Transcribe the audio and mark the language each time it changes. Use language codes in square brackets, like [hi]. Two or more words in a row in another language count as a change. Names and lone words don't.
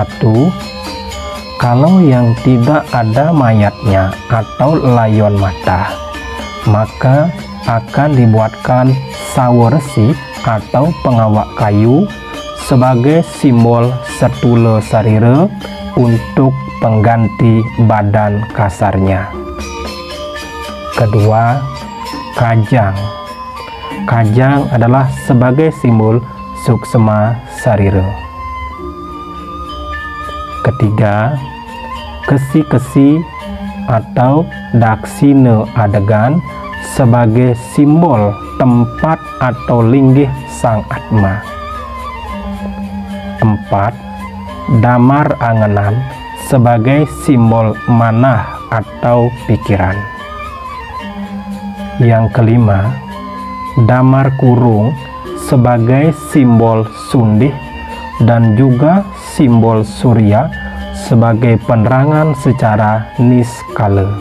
[id] Kalau yang tidak ada mayatnya atau layon mata, maka akan dibuatkan sawersi atau pengawak kayu sebagai simbol setula sarira untuk pengganti badan kasarnya. Kedua, kajang. Kajang adalah sebagai simbol suksma sarira. Ketiga, kesi-kesi atau daksina adegan sebagai simbol tempat atau linggih Sang Atma. 4. Damar angenan sebagai simbol manah atau pikiran. Yang kelima, damar kurung sebagai simbol sundih dan juga simbol surya sebagai penerangan secara niskala.